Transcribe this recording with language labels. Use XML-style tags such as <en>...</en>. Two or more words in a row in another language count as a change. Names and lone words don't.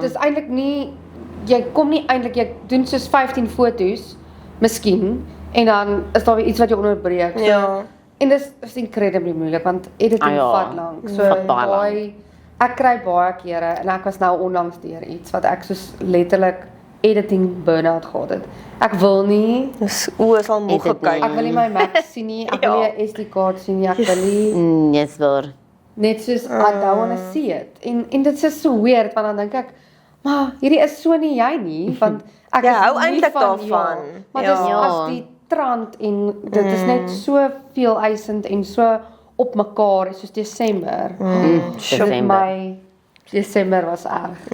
<af>dis eintlik nie jy kom nie eintlik jy doen soos 15 foto's miskien en dan is daar weer iets wat jy onderbreek. So, Ja. En dis incredibly moeilik want editing vat lank. So vat baie lank. ek kry baie kere en ek was nou onlangs deur iets wat ek soos letterlik</af> <en>editing burn-out</en> <af>gehad het. Ek wil nie Dis is al moeg Edit gekyk. ek wil nie my Mac sien nie, ek wil nie 'n SD kaart sien nie, ek wil nie Yes, waar. net soos</af> <en>I don't want to see it.</en> <af>En dit is so weird want dan dink ek, maar hierdie is so nie jy nie, want ek Jy is hou nie eintlik van daarvan. maar Ja. dis as die trant en dit is net so veel eisend en so op mekaar soos Desember. Desember. My Desember was erg.</af>